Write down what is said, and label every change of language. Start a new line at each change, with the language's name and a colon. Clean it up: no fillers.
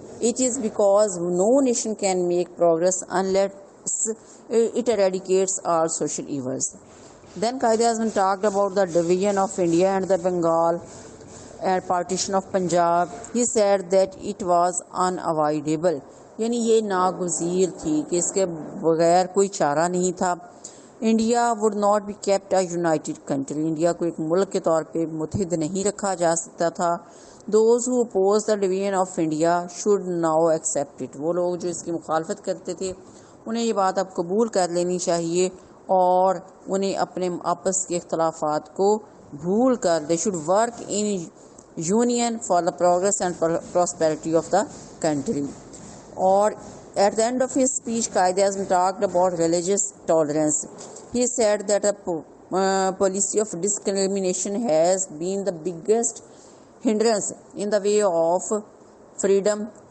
English: It is because no nation can make progress unless it eradicates all social evils. Then Quaid-e-Azam talked about the division of India and the Bengal and partition of Punjab. He said that it was unavoidable.
Urdu: یعنی یہ ناگزیر تھی کہ اس کے بغیر کوئی چارہ نہیں تھا.
English: India would not be kept a united country.
Urdu: India کو ایک ملک کے طور پہ متحد نہیں رکھا جا سکتا تھا.
English: Those who oppose the division of India should now accept it.
Urdu: وہ لوگ جو اس کی مخالفت کرتے تھے انہیں یہ بات اب قبول کر لینی چاہیے اور انہیں اپنے آپس کے اختلافات کو بھول کر
English: they should work in union for the progress and prosperity of the country.
Urdu: اور
English: at the end of his speech, Quaid-e-Azam talked about religious tolerance. He said that a policy of discrimination has been the biggest hindrance in the way of freedom.